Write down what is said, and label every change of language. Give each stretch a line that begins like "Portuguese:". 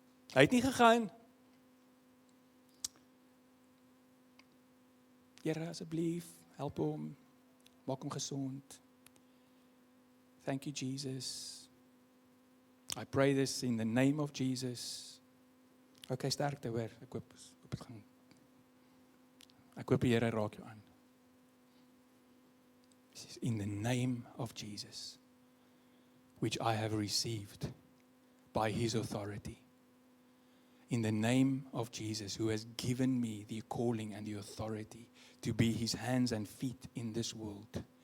Afrikaans: Hy het nie gegaan. Here, asseblief, help hom. Maak hom gesond.
English: Thank you, Jesus. I pray this in the name of Jesus.
Afrikaans: Okay, sterkte hoor. Ek hoop die Here raak jou aan.
English: In the name of Jesus, which I have received by His authority. In the name of Jesus, who has given me the calling and the authority to be His hands and feet in this world.